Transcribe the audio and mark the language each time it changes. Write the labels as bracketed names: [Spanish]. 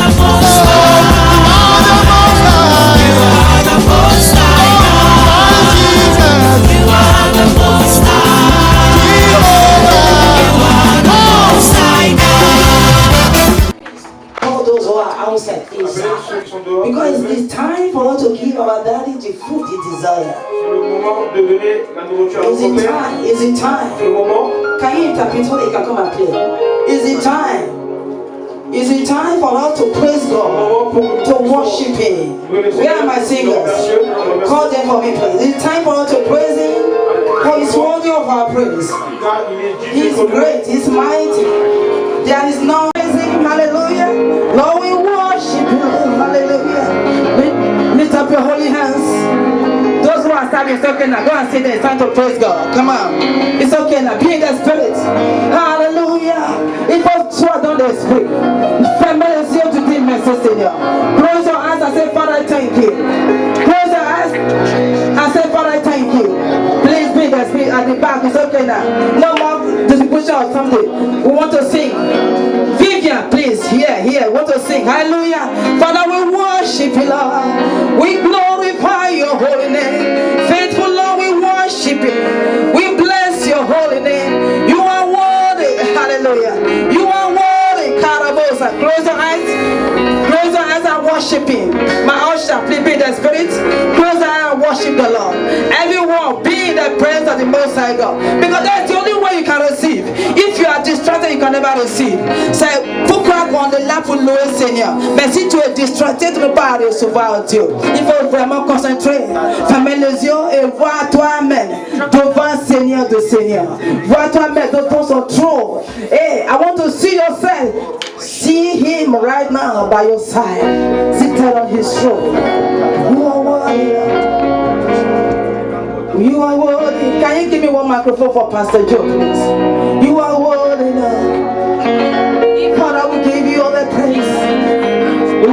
[English] You are the most high God. You are the most high. You are the most high God. All those who are outside inside. Because it's time for us to give our daddy the food he desires. [French] C'est le moment de donner la nourriture à [English] Is it time? Is it time? [French] C'est le moment. [English] Can you interpret so they can come and play? Is it time? Is it time for us to praise God, to worship Him? Where are my singers? Call them for me, please. Is it time for us to praise Him? For He's worthy of our praise. He's great. He's mighty. There is no praising. Hallelujah. Lord, we worship You. Hallelujah. Lift up your holy hands. Those who are standing, it's okay now. Go and sit there. It's time to praise God. Come on. It's okay now. Be in the spirit. Hallelujah. It was true [French] dans l'esprit. Fermez les yeux, tu dis merci Seigneur. [English] Close your eyes and say, Father, I thank You. Close your eyes and say, Father, I thank You. Please be in the spirit at the back. It's okay now. No more distribution or something. We want to sing. Vivian, please, here. Want to sing. Hallelujah. Father, we worship You, Lord. We glorify Your holy name. Faithful Lord, we worship You. We bless Your holy name. You are worthy. Hallelujah. You are worthy. Carabosa. Close your eyes. Close your eyes and worship Him. My usher, please be in the spirit. Close your eyes and worship the Lord. Everyone, be in the presence of the Most High God. Because that's the only way you can receive. If you are distracted, you can never receive. [French] C'est pourquoi on est là pour louer Seigneur. Mais si tu es distracté, tu ne peux pas recevoir Dieu. Il faut vraiment concentrer. Fermer les yeux et voir toi-même devant Seigneur de Seigneur. Vois toi-même devant son trône. [English] Hey, I want to see yourself. See Him right now by your side. Seated on His throne. You are worthy. You are worthy. Can you give me one microphone for Pastor Joe, please? You are worthy now. Father, we give You all the praise.